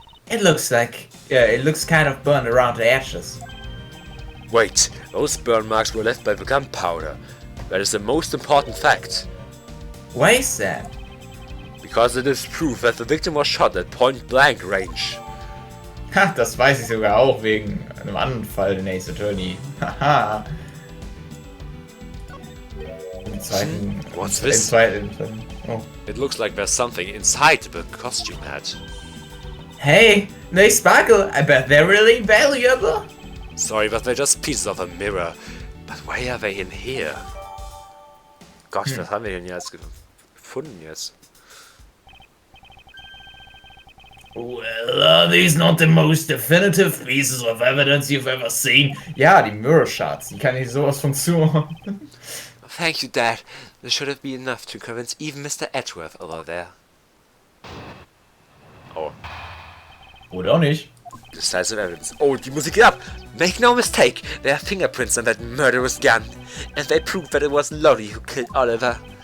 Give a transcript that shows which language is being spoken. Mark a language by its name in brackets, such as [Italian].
[English] It looks like, it looks kind of burned around the edges. Wait, those burn marks were left by the gunpowder. That is the most important fact. Why is that? Because it is proof that the victim was shot at point-blank range. [German] Ha, das weiß ich sogar auch wegen einem anderen Fall, den Ace Attorney. Haha. Im zweiten. [English] What's this? Oh. It looks like there's something inside the costume hat. Hey, they sparkle. I bet they're really valuable. Sorry, but they're just pieces of a mirror. But why are they in here? Gosh, [German] was haben wir denn hier jetzt gefunden jetzt? [English] Well, are these not the most definitive pieces of evidence you've ever seen? [German] Ja, die Mirror Shots, die kann ich sowas von zuordnen. [English] Thank you, Dad. This should have been enough to convince even Mr. Edgeworth over there. Oh. [German] Oder auch nicht. [English] Decisive evidence. [German] Oh, die Musik geht ab! [English] Make no mistake, there are fingerprints on that murderous gun, and they prove that it was Lolly who killed Oliver.